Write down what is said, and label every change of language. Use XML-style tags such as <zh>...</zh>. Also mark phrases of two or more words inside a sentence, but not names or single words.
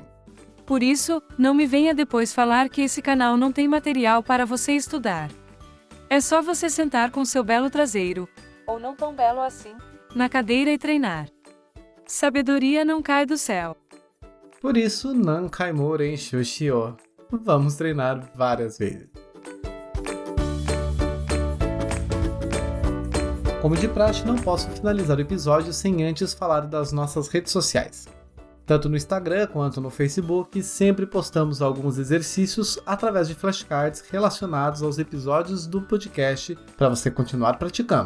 <pt>Por isso, não me venha depois falar que esse canal não tem material para você estudar. É só você sentar com seu belo traseiro, ou não tão belo assim, na cadeira e treinar. Sabedoria não cai do céu. Por isso,</pt> <ja>何回も練習しよう.</ja> <pt>Vamos treinar várias vezes. Como de praxe, não posso finalizar o episódio sem antes falar das nossas redes sociais. Tanto no Instagram quanto no Facebook, sempre postamos alguns exercícios através de flashcards relacionados aos episódios do podcast para você continuar praticando.</pt>